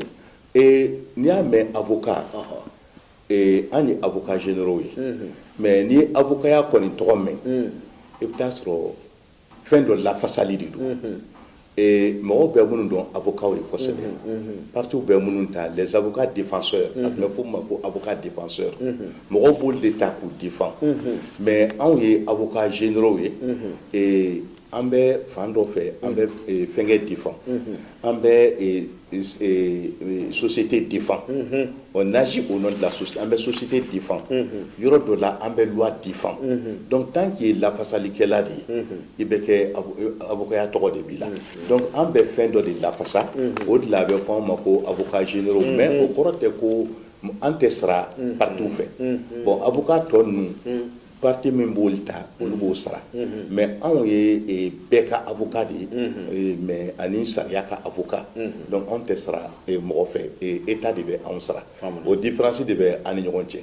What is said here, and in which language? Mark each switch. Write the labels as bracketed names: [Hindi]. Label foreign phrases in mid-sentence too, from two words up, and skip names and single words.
[Bambara] n'i y'a mɛn avocat an ye [French] avocat généraux [Bambara] ye mais ni avocaya kɔni tɔgɔ mɛn i bɛ taa sɔrɔ fɛn dɔ lafasali de don mɔgɔw bɛ minnu dɔn avocat ye kosɛbɛ partis bɛ minnu ta [French] les avocats défenseurs [Bambara] a tun bɛ fɔ o ma ko [French] avocat défenseur [Bambara] mɔgɔw b'olu de ta k'u défend mais anw ye [French] avocat généraux [Bambara] ye an bɛ fan dɔ fɛ an bɛ fɛnkɛ défend an bɛ [French] société défend on agit au nom de la société [Bambara] an bɛ [French] société défend [Bambara] yɔrɔ dɔ la an bɛ [French] loi défend donc tant qu'il est [Bambara] lafasalikɛla de ye i bɛ kɛ avocaya tɔgɔ de b'i la donc an bɛ fɛn dɔ de lafasa o de la a bɛ fɔ an ma ko [French] avocat généraux [Bambara] mais o kɔrɔ tɛ ko an tɛ sara partout fɛ bon avocat tɔ ninnu parti min b'olu ta olu b'o sara mais anw ye bɛɛ ka avocat de ye mais ani sariya ka avocat donc anw tɛ sara mɔgɔ fɛ état de bɛ anw sara o différence de bɛ an ni ɲɔgɔn cɛ